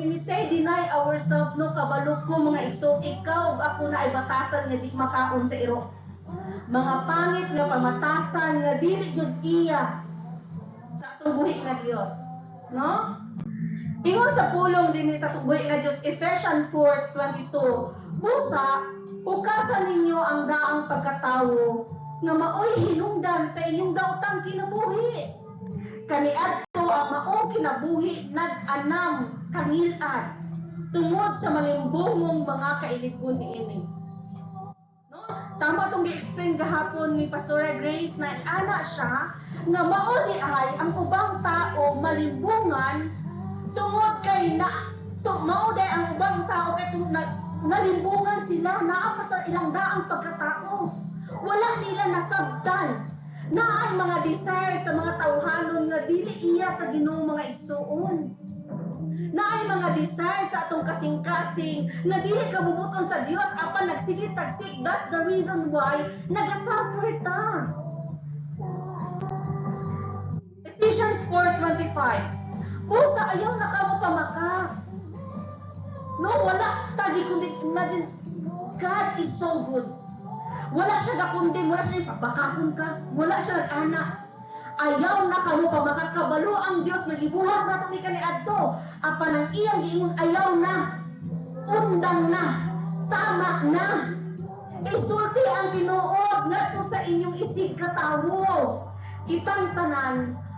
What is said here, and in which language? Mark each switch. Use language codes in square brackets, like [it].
[en] When we say deny ourselves, [ceb] no, kabalo ko mga igsoon, ikaw ug ako na ay batasan nga di makaon sa iro. Mga pangit nga pamatasan nga dili gyud iya sa atong buhi nga Dios, no? Ingon sa pulong dinhi sa atong buhi nga Dios, Ephesians 4:22, busa ukasan ninyo ang daang pagkatawo nga maoy hinungdan sa inyong daotang kinabuhi. Kaniadto ang maong kinabuhi nag-anam kangil-ad tungod sa malimbungong mga kailigon niini. Tama itong gi-explain gahapon ni Pastora Grace na ana siya nga mao di ay ang ubang tao malimbungan tungod kay mao di ang ubang tao kay nalimbungan sila naa pa sa ilang daang pagkatao. Wala nila nasabtan na ay mga desire sa mga tawhanon nga dili iya sa Ginoo mga igsuon. Na ay mga desire sa atong kasing-kasing na dili kabubuton sa Dios apan nagsigit-tagsik. [en] That's the reason why nagasuffer ta. [ceb] Ephesians 4:25. Busa ayaw na kamo pamaka. No, wala tagi kundi [en] imagine God is so good. [ceb] Wala siya gakundi, wala siya ipabakakon ka, wala siya nag-anak. Ayaw na kamo pamakat kabalo ang Dios nga gibuhat nato ni kaniadto. Apan ang iyang giingon ayaw na. Undang na. Tama na. Isulti ang Ginoo ngadto sa inyong isig katawo. Kitang tanan